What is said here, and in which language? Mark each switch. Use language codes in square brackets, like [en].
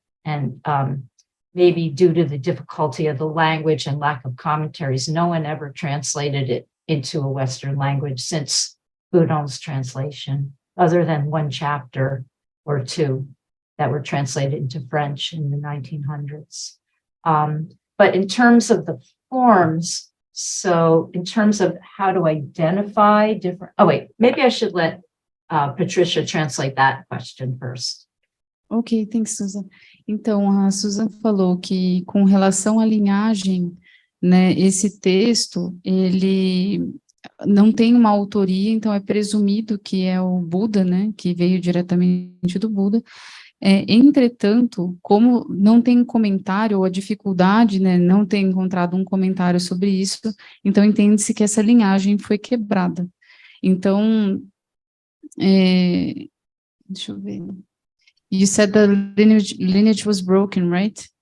[en] And maybe due to the difficulty of the language and lack of commentaries, no one ever translated it into a Western language since Budon's translation, other than one chapter or two that were translated into French in the 1900s. But in terms of the forms, so in terms of how to identify different, maybe I should let Patricia translate that question first. Ok, thanks, Susan. [pt] Então, a Susan falou que com relação à linhagem, né, esse texto, ele não tem uma autoria, então é presumido que é o Buda, né, que veio diretamente do Buda. Entretanto, como não tem comentário, ou a dificuldade, né, não ter encontrado um comentário sobre isso, então entende-se que essa linhagem foi quebrada. Então, deixa eu ver. [en] You said the lineage was broken, right?